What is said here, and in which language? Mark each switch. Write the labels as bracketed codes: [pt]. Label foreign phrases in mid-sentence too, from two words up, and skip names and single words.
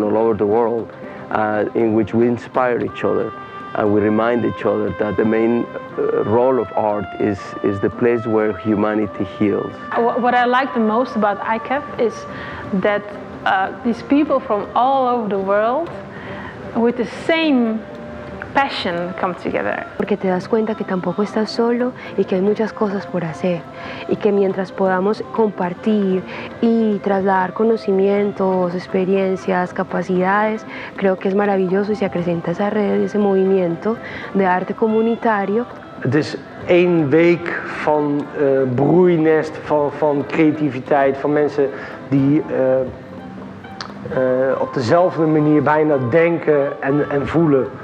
[en] all over the world in which we inspire each other and we remind each other that the main role of art is the place where humanity heals. What I like the most about ICAF is that these people from all over the world with the same passion come together. [es] Porque te das cuenta que tampoco estás solo y que hay muchas cosas por hacer y que mientras podamos compartir y trasladar conocimientos, experiencias, capacidades, creo que es maravilloso y se acrecenta esa red y ese movimiento de arte comunitario. [nl] Het is 1 week van broeinest, van creativiteit, van mensen die op dezelfde manier bijna denken en voelen.